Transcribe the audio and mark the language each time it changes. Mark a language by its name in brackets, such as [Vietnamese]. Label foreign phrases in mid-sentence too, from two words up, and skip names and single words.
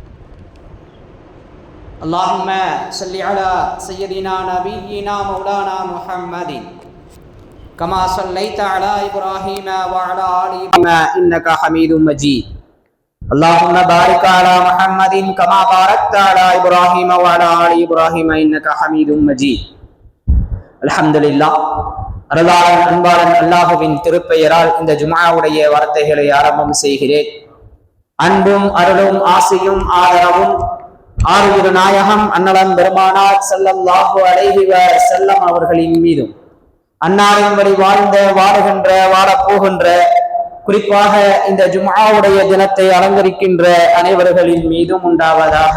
[Arabic] اللهم صل على سيدنا نبينا مولانا محمد كما صليت على إبراهيم وعلى آل إبراهيم إنك حميد مجيد. اللهم بارك على محمد كما باركت على إبراهيم وعلى آل إبراهيم إنك حميد مجيد. [Tamil] அல்ஹம்துலில்லாஹ். அருளாளன் அன்பாளன் அல்லாஹுவின் திருப்பெயரால் இந்த ஜும்ஆவுடைய வார்த்தைகளை ஆரம்பம் செய்கிறேன். அன்பும் அருளும் ஆசையும் ஆதரவும் ஆறுயிர் நாயகம் அன்னலம் பெருமானார் [Arabic] صلى الله عليه وسلم [Tamil] அவர்களின் மீதும், அன்னாரின் வழி வாழுகின்ற வாழப்போகின்ற, குறிப்பாக இந்த ஜும்ஆவுடைய தினத்தை அலங்கரிக்கின்ற அனைவர்களின் மீதும் உண்டாவதாக.